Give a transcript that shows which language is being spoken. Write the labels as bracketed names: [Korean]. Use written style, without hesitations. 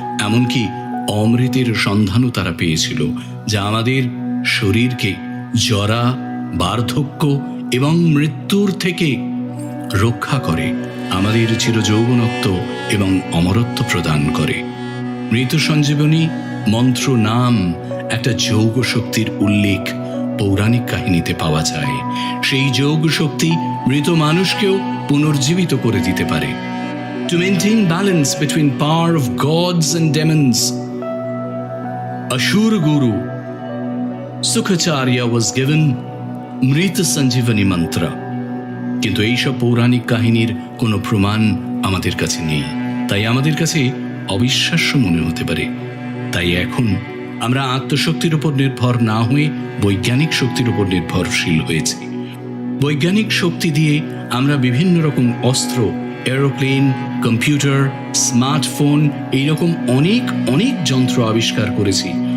[Bangla] এমনকি অমৃতের সন্ধানও তারা পেয়েছিল, যা আমাদের শরীরকে জরা, বার্ধক্য এবং মৃত্যুর থেকে রক্ষা করে, আমাদের চিরযৌবনত্ব এবং অমরত্ব প্রদান করে। মৃত সঞ্জীবনী মন্ত্র নাম একটা যোগ শক্তির উল্লেখ পৌরাণিক কাহিনীতে পাওয়া যায়। সেই যোগ শক্তি মৃত মানুষকেও পুনর্জীবিত করে দিতে পারে। [English] To maintain balance between power of gods and demons, Ashura Guru Sukhacharya was given Mrita Sanjivani mantra. [Bangla] কিন্তু এইসব পৌরাণিক কাহিনীর কোনো প্রমাণ আমাদের কাছে নেই, তাই আমাদের কাছে অবিশ্বাস্য মনে হতে পারে। তাই এখন আমরা আত্মশক্তির উপর নির্ভর না হয়ে বৈজ্ঞানিক শক্তির উপর নির্ভরশীল হয়েছি। বৈজ্ঞানিক শক্তি দিয়ে আমরা বিভিন্ন রকম অস্ত্র, এরোপ্লেন, কম্পিউটার, স্মার্টফোন, এইরকম অনেক অনেক যন্ত্র আবিষ্কার করেছি।